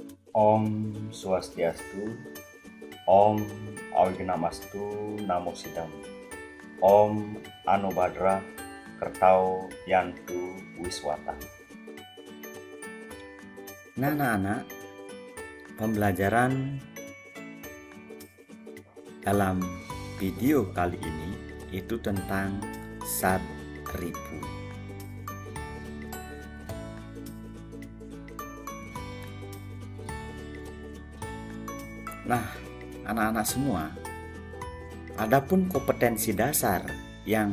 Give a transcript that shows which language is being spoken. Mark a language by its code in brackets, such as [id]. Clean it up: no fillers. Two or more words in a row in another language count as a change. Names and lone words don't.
[sa] Om Swastiastu, Om Awijnamastu, Namo Sidam, Om Anubhadra Kertau Yantu Wiswata. [id] Nah, anak-anak, pembelajaran dalam video kali ini itu tentang Sadripu. Nah, anak-anak semua, adapun kompetensi dasar yang